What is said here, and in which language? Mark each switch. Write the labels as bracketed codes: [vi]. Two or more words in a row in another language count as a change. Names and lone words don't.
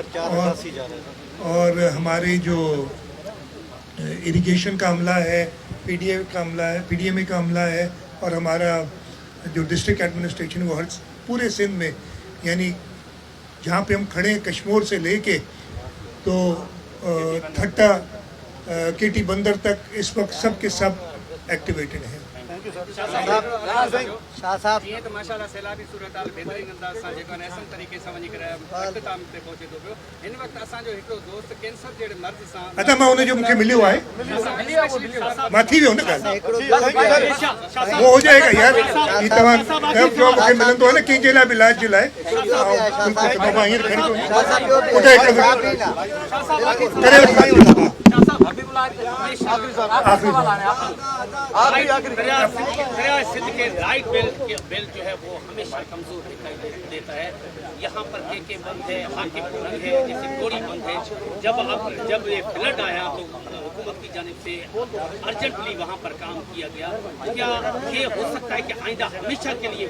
[ur] اور ہمارے جو اریگیشن کا عملہ ہے، پی ڈی ایم اے کا عملہ ہے، اور ہمارا جو ڈسٹرکٹ ایڈمنسٹریشن وہ ہر پورے سندھ میں، یعنی جہاں پہ ہم کھڑے ہیں کشمیر سے لیکے تو ٹھٹہ کیٹی بندر تک اس وقت سب کے سب ایکٹیویٹڈ ہیں. شاہ صاحب [sd] ईअं त माशाल्लाह सैलाबी सूरत हाल बहितरीन अंदाज़ सां जेको आहे अहसन तरीक़े सां वञी करे इख़्तिताम ते पहुचे थो पियो। हिन वक़्तु असांजो हिकिड़ो दोस्त कैंसर जहिड़े मर्ज़ सां अच्छा मां उन जो मूंखे मिलियो आहे, मां थी वियो न ॻाल्हि, [ur] وہ ہو جائے گا یار, [sd] ही तव्हां जो मूंखे मिलंदो आहे न कंहिंजे लाइ बि इलाज जे लाइ, बिल्कुलु मां हींअर खणी थो ॿुधाए [ur] دریا سندھ کے رائٹ بیلٹ جو ہے وہ ہمیشہ کمزور دکھائی دیتا ہے. یہاں پر کے بند ہے، حاکم بند ہے، جیسے گوری بند ہے. جب یہ فلڈ آیا تو حکومت کی جانب سے ارجنٹلی وہاں پر کام کیا گیا. کیا یہ ہو سکتا ہے کہ آئندہ ہمیشہ کے لیے